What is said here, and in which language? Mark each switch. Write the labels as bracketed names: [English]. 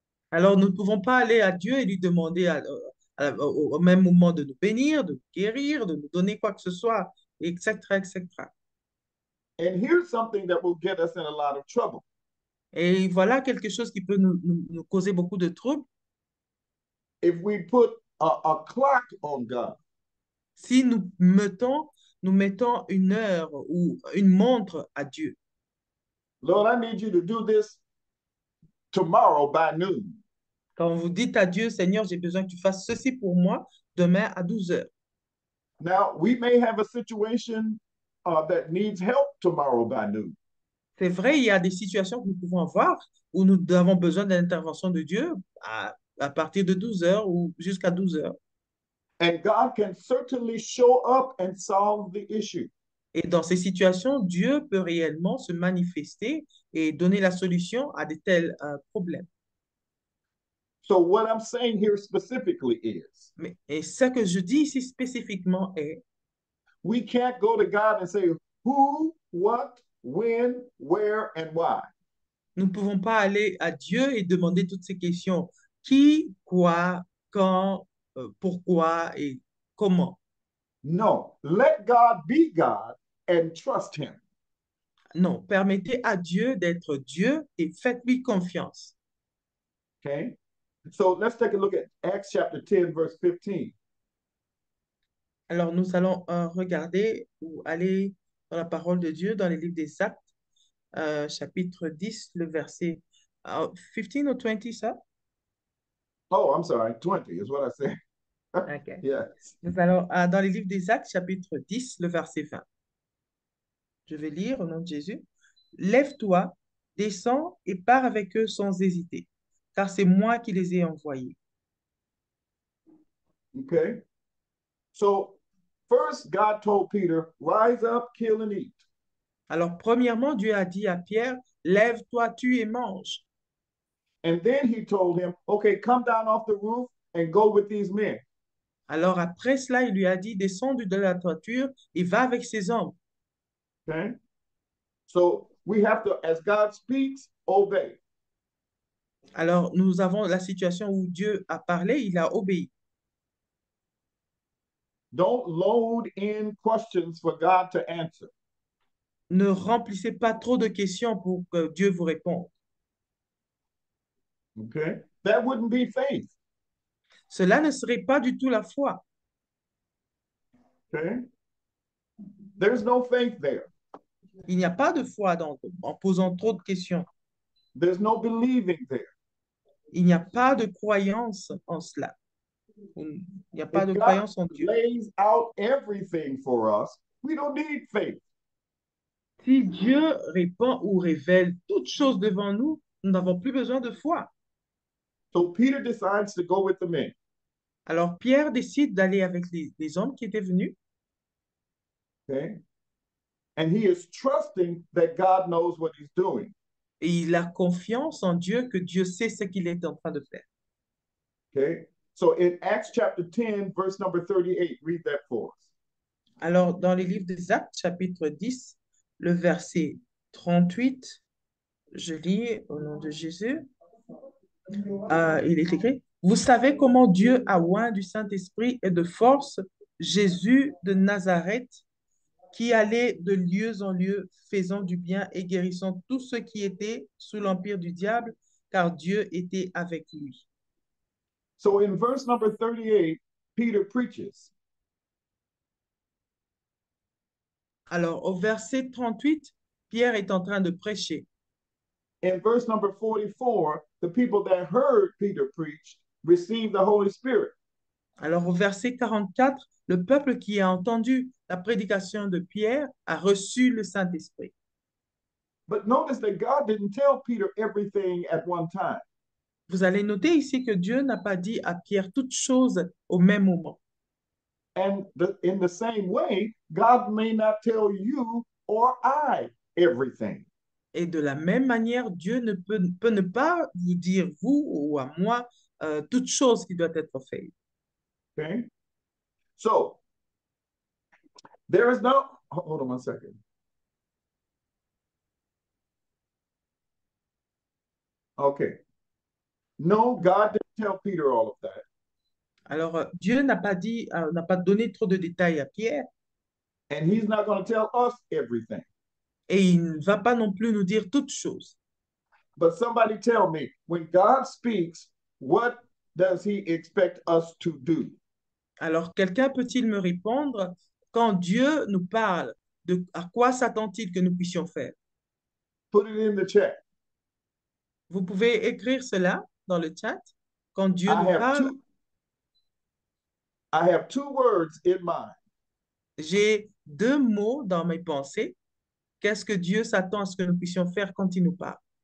[French] Alors, nous ne pouvons pas aller à Dieu et lui demander au même moment de nous bénir, de nous guérir, de nous donner quoi que ce soit, etc., etc. [English] And here's something that will get us in a lot of trouble. [French] Et voilà quelque chose qui peut nous causer beaucoup de troubles. [English] If we put a clock on God, [French] Si nous mettons une heure ou une montre à Dieu. [English] Lord, I need you to do this tomorrow by noon. [French] Quand vous dites à Dieu, Seigneur, j'ai besoin que tu fasses ceci pour moi demain à 12 heures. [English] Now, we may have a situation that needs help tomorrow by noon. [French] C'est vrai, il y a des situations que nous pouvons avoir où nous avons besoin de l'intervention de Dieu à partir de 12 heures ou jusqu'à 12 heures. [English] And God can certainly show up and solve the issue. [French] Et dans ces situations, Dieu peut réellement se manifester et donner la solution à de tels problèmes. [English] So what I'm saying here specifically is, [French] Et ce que je dis ici spécifiquement est, [English] we can't go to God and say who, what, when, where, and why. [French] nous ne pouvons pas aller à Dieu et demander toutes ces questions. Qui, quoi, quand, pourquoi et comment. [English] No, let God be God and trust him. [French] Non, permettez à Dieu d'être Dieu et faites-lui confiance. [English] Okay? So let's take a look at Acts chapter 10, verse 15. [French] Alors, nous allons regarder ou aller dans la parole de Dieu dans les livres des Actes, chapitre 10, le verset 15 ou 20, ça? [English] Oh, I'm sorry, 20 is what I said. OK. Yes. [French] Nous allons dans les livres des Actes, chapitre 10, le verset 20. Je vais lire au nom de Jésus. Lève-toi, descends et pars avec eux sans hésiter, car c'est moi qui les ai envoyés. [English] Okay. So first, God told Peter, rise up, kill, and eat. [French] Alors, premièrement, Dieu a dit à Pierre, lève-toi, tue et mange. [English] And then he told him, okay, come down off the roof and go with these men. [French] Alors, après cela, il lui a dit, descends de la toiture et va avec ces hommes. [English] Okay. So we have to, as God speaks, obey. [French] Alors, nous avons la situation où Dieu a parlé, il a obéi. [English] Don't load in questions for God to answer. [French] Ne remplissez pas trop de questions pour que Dieu vous réponde. [English] Okay. That wouldn't be faith. [French] Cela ne serait pas du tout la foi. [English] Okay. There's no faith there. [French] Il n'y a pas de foi en posant trop de questions. [English] There's no believing there. [French] Il n'y a pas de croyance en cela. Il n'y a pas [English] If [French] de [English] God [French] croyance en Dieu. [English] lays out everything for us, we don't need faith. [French] Si Dieu répond ou révèle toutes choses devant nous, nous n'avons plus besoin de foi. [English] So Peter decides to go with the men. [French] Alors Pierre décide d'aller avec les hommes qui étaient venus [English] Okay. And he is trusting that God knows what he's doing. [French] et il a confiance en Dieu que Dieu sait ce qu'il est en train de faire. [English] Okay. So in Acts chapter 10, verse number 38, read that for us. [French] Alors dans les livres des Actes, chapitre 10, le verset 38, je lis au nom de Jésus. Il est écrit, Vous savez comment Dieu a oint du Saint-Esprit et de force Jésus de Nazareth, qui allait de lieu en lieu, faisant du bien et guérissant tous ceux qui étaient sous l'empire du diable, car Dieu était avec lui. [English] So in verse number 38, Peter preaches. [French] Alors, au verset 38, Pierre est en train de prêcher. [English] In verse number 44, the people that heard Peter preach received the Holy Spirit. [French] Alors, au verset 44, le peuple qui a entendu la prédication de Pierre a reçu le Saint-Esprit. [English] But notice that God didn't tell Peter everything at one time. [French] Vous allez noter ici que Dieu n'a pas dit à Pierre toutes choses au même moment. [English] And in the same way, God may not tell you or I everything. [French] Et de la même manière, Dieu peut ne pas vous dire, vous ou à moi, toutes choses qui doivent être faites. [English] Okay? So, there is no, hold on one second. Okay. No, God didn't tell Peter all of that. [French] Alors, Dieu n'a pas donné trop de détails à Pierre [English] And he's not going to tell us everything. [French] et il ne va pas non plus nous dire toutes choses. [English] But somebody tell me, when God speaks, what does he expect us to do? [French] Alors, quelqu'un peut-il me répondre, quand Dieu nous parle, à quoi s'attend-il que nous puissions faire? [English] Put it in the chat. [French] Vous pouvez écrire cela dans le chat. Quand Dieu [English] I [French] nous [English] have [French] parle, [English] two I have two words in mind. [French] j'ai deux mots dans mes pensées. Qu'est-ce que Dieu s'attend à ce que nous puissions faire quand il nous parle?